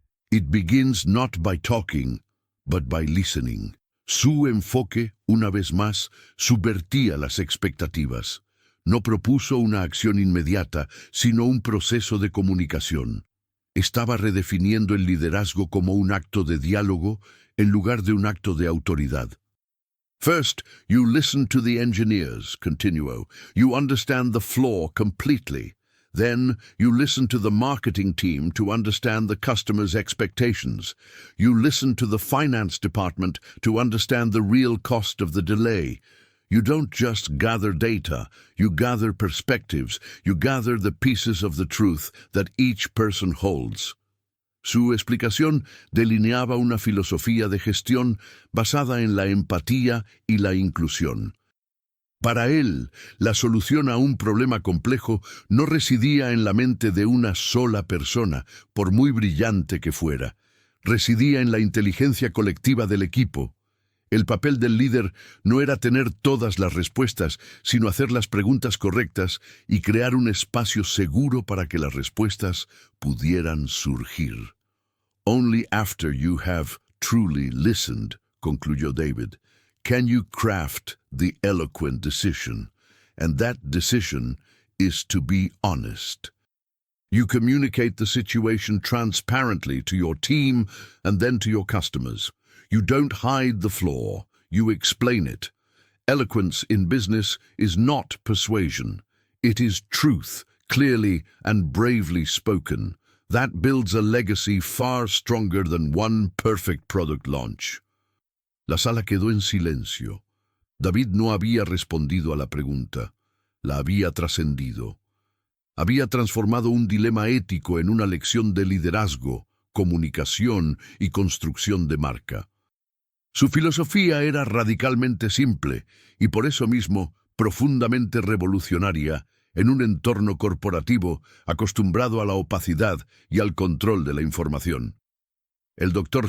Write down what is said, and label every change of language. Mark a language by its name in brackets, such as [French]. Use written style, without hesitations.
[English] It begins not by talking, but by listening." [Spanish] Su enfoque, una vez más, subvertía las expectativas. No propuso una acción inmediata, sino un proceso de comunicación. Estaba redefiniendo el liderazgo como un acto de diálogo en lugar de un acto de autoridad. [English] "First, you listen to the engineers," [Spanish] continuó. [English] "You understand the flaw completely. Then, you listen to the marketing team to understand the customer's expectations. You listen to the finance department to understand the real cost of the delay. You don't just gather data, you gather perspectives, you gather the pieces of the truth that each person holds." [Spanish] Su explicación delineaba una filosofía de gestión basada en la empatía y la inclusión. Para él, la solución a un problema complejo no residía en la mente de una sola persona, por muy brillante que fuera. Residía en la inteligencia colectiva del equipo. El papel del líder no era tener todas las respuestas, sino hacer las preguntas correctas y crear un espacio seguro para que las respuestas pudieran surgir. [English] "Only after you have truly listened", [Spanish] concluyó [English] David, "can you craft the eloquent decision, and that decision is to be honest. You communicate the situation transparently to your team and then to your customers. You don't hide the flaw, you explain it. Eloquence in business is not persuasion. It is truth, clearly and bravely spoken. That builds a legacy far stronger than one perfect product launch." [Spanish] La sala quedó en silencio. David no había respondido a la pregunta, la había trascendido. Había transformado un dilema ético en una lección de liderazgo, comunicación y construcción de marca. Su filosofía era radicalmente simple y por eso mismo profundamente revolucionaria en un entorno corporativo acostumbrado a la opacidad y al control de la información. El Dr.